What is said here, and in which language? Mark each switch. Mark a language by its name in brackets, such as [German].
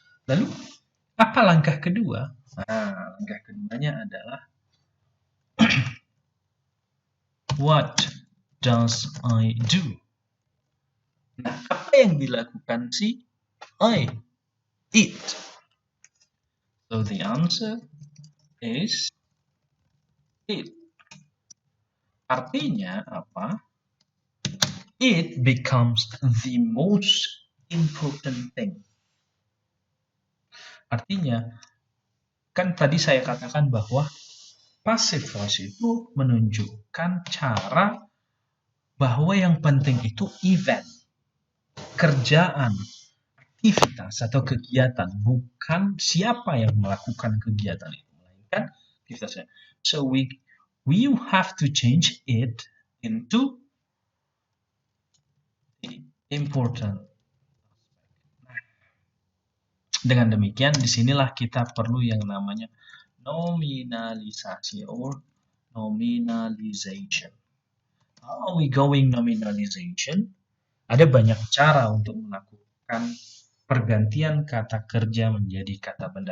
[Indonesian] Lalu apa langkah kedua? Nah, langkah keduanya adalah [English] what does I do? [Indonesian] Nah, apa yang dilakukan si I? [English] Eat. So the answer is eat. [Indonesian] Artinya apa? [English] it becomes the most important thing. [Indonesian] Artinya, kan tadi saya katakan bahwa passive voice itu menunjukkan cara bahwa yang penting itu event, kerjaan, aktivitas atau kegiatan, bukan siapa yang melakukan kegiatan itu, melainkan aktivitasnya. [English] So we have to change it into important. [Indonesian] Dengan demikian, disinilah kita perlu yang namanya nominalisasi or nominalization. [English] How are we going nominalization? [Indonesian] Ada banyak cara untuk melakukan pergantian kata kerja menjadi kata benda.